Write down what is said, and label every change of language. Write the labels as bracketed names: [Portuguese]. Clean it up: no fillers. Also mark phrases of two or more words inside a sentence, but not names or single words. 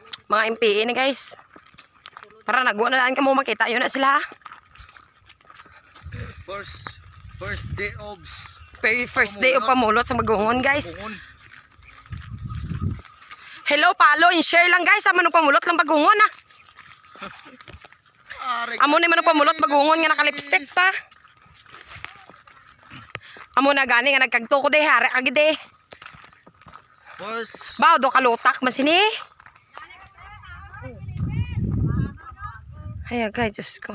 [Hiligaynon] Mga MPA ni guys. Para nagwa na lang ka mo makita. Yun na sila. First day of First day of pamulot sa Bagungon guys. Bagungon. [English] Hello, follow and share lang guys. [Hiligaynon] Amo nang pamulot lang Bagungon ah. Amo na man pamulot Bagungon nga naka-lipstick pa. Amo na gani nga nagkagto ko de hara agide. Bao do kalutak man sini. Ay agay Diyos ko.